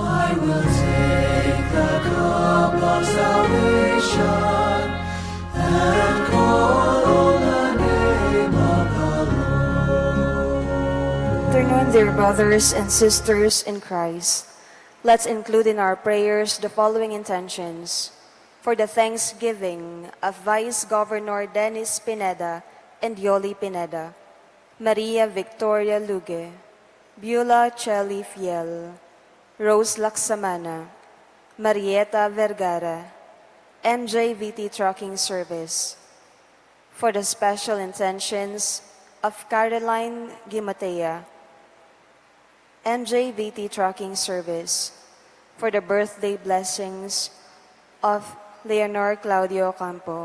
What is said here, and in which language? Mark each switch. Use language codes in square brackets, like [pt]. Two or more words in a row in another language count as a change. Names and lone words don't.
[en] I will take the cup of salvation and call on the name of the Lord. Afternoon, dear brothers and sisters in Christ. Let's include in our prayers the following intentions. For the thanksgiving of Vice Governor Dennis Pineda and Yoli Pineda, Maria Victoria Luge, Beulah Chelly Fiel, Rose Laksamana, Marieta Vergara, MJVT Trucking Service. For the special intentions of Caroline Gimatea, MJVT Trucking Service. For the birthday blessings of Leonor Claudio Campo.